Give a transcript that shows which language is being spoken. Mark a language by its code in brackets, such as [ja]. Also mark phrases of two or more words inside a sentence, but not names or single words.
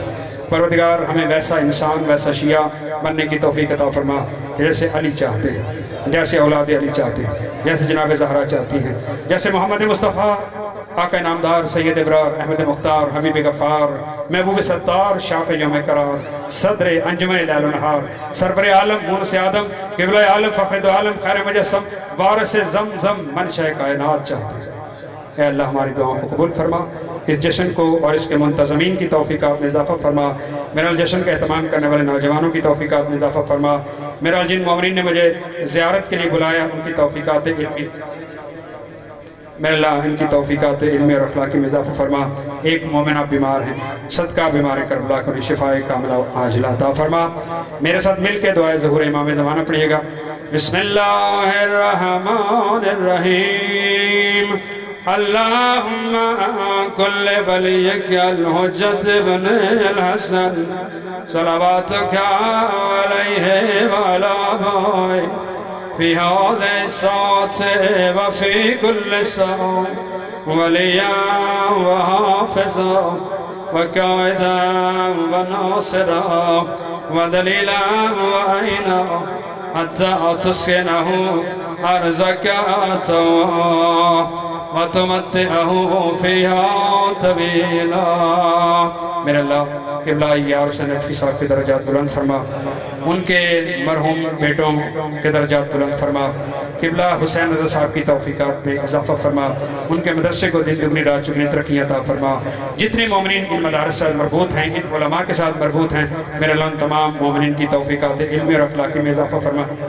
[ur] پروردگار ہمیں ویسا انسان ویسا شیعہ بننے کی توفیق عطا فرما جیسے علی چاہتے ہیں, جیسے اولاد علی چاہتے ہیں, جیسے جناب زہرا چاہتی ہیں, جیسے محمد مصطفیٰ آقا نامدار سید ابرار احمد مختار حبیب غفار محبوب ستار شافع یوم قرار صدر انجمن لیل و نہار سرور عالم مونس آدم قبلہ عالم فخر دو عالم خیر مجسم وارث زمزم منشأ کائنات چاہتے ہیں. اے اللہ ہماری دعاؤں کو قبول فرما. اس جشن کو اور اس کے منتظمین کی توفیقات میں اضافہ فرما. میرا جشن کا اہتمام کرنے والے نوجوانوں کی توفیقات میں اضافہ فرما. میرا جن مومنین نے مجھے زیارت کے لیے بلایا ان کی توفیقات علمی میرے اللہ ان کی توفیقات علمی اور اخلاقی میں اضافہ فرما. ایک مومنہ بیمار ہیں صدقہ بیمار کربلا کو [ar] شفاء کاملہ عاجلہ [ur] عطا فرما. میرے ساتھ مل کے دعائے ظہور امام زمانہ پڑھیے گا. [ar] بسم اللہ الرحمن الرحیم. اللہم کل ولیک الحجت بن الحسن صلواتک علیہ وعلا آبائہ فی هذه الساعة وفی کل ساعة ولیا وحافظا وقائدا وناصرا ودلیلا وعینا حتی تسکنہ ارزک طوعا وَتُمَتِّعَهُ فِيهَا طَوِيلًا. [ur] میرے اللہ قبلہ یار حسین نقفی صاحب کے درجات بلند فرما. ان کے مرحوم بیٹوں کے درجات بلند فرما. قبلہ حسین رضا صاحب کی توفیقات میں اضافہ فرما. ان کے مدرسے کو دن دگنی رات چگنی ترقی عطا فرما. جتنے مومنین ان مدارس سے مربوط ہیں ان علماء کے ساتھ مربوط ہیں میرے اللہ ان تمام مومنین کی توفیقات علمی اور اخلاقی میں اضافہ فرما.